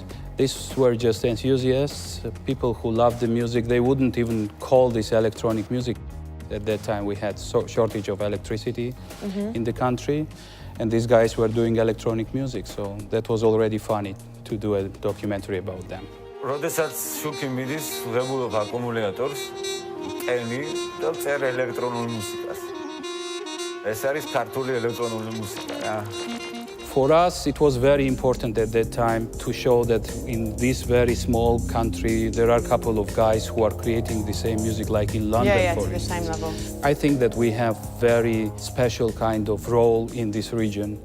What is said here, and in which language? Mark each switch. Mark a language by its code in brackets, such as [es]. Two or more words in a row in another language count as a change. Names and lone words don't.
[en] These were just enthusiasts, people who loved the music. They wouldn't even call this electronic music. At that time, we had shortage of electricity in the country, and these guys were doing electronic music, so that was already funny to do a documentary about them. [ka] როდესაც შუქი მიდის ღებულობ აკუმულატორს, ყენი და წერ ელექტრონულ მუსიკას. ეს არის ქართული ელექტრონული მუსიკა რა. [en] For us, it was very important at that time to show that in this very small country, there are a couple of guys who are creating the same music like in London, for to the instance. same level. I think that we have very special kind of role in this region.